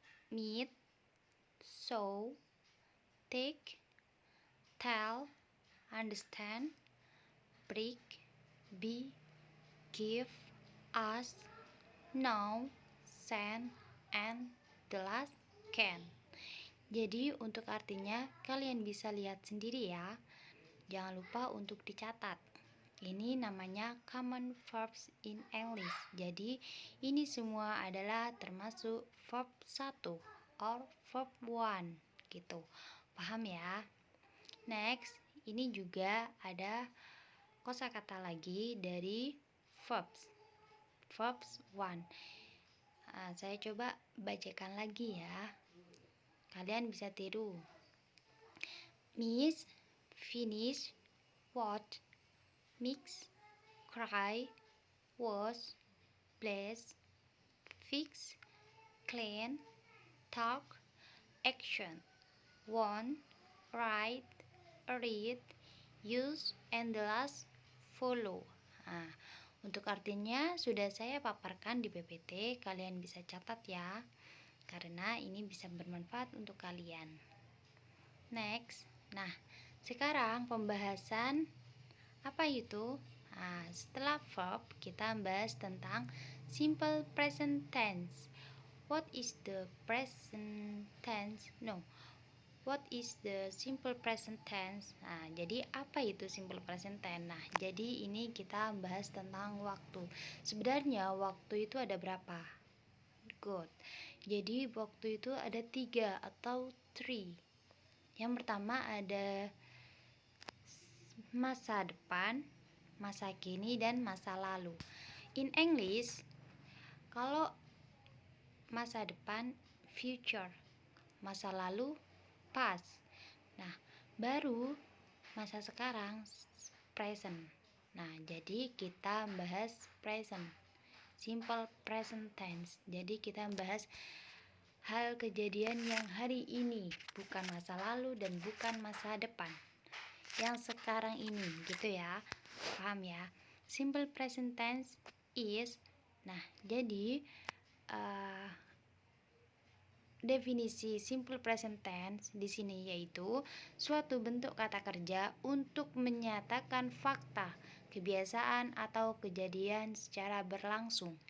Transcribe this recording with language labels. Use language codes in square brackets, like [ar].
[en] meet, show, take, tell, understand, break, be, give, ask, know, send, and the last can. [id] Jadi untuk artinya kalian bisa lihat sendiri ya. Jangan lupa untuk dicatat. Ini namanya [en] common verbs in English. [id] Jadi ini semua adalah termasuk verb 1 or verb 1 gitu. Paham ya? Next, ini juga ada kosakata lagi dari verbs. Verbs 1. Saya coba bacakan lagi ya. Kalian bisa tiru. [en] Miss, finish, watch, mix, cry, wash, bless, fix, clean, talk, action, want, write, read, use, and the last follow. [id] Nah, untuk artinya sudah saya paparkan di PPT, kalian bisa catat ya, karena ini bisa bermanfaat untuk kalian. Next, nah sekarang pembahasan apa itu? Nah, setelah verb kita bahas tentang simple present tense. [en] What is the present tense? No, what is the simple present tense? [id] Nah, jadi apa itu simple present tense? Nah, jadi ini kita bahas tentang waktu. Sebenarnya waktu itu ada berapa? Good. Jadi waktu itu ada 3 atau 3. Yang pertama ada masa depan, masa kini, dan masa lalu. [en] In English, [id] kalau masa depan future, masa lalu past. Nah, baru masa sekarang present. Nah, jadi kita bahas present, simple present tense. Jadi kita bahas hal kejadian yang hari ini, bukan masa lalu dan bukan masa depan, yang sekarang ini, gitu ya. Paham ya? [en] Simple present tense is. [id] Nah, jadi definisi simple present tense di sini yaitu suatu bentuk kata kerja untuk menyatakan fakta, kebiasaan atau kejadian secara berlangsung.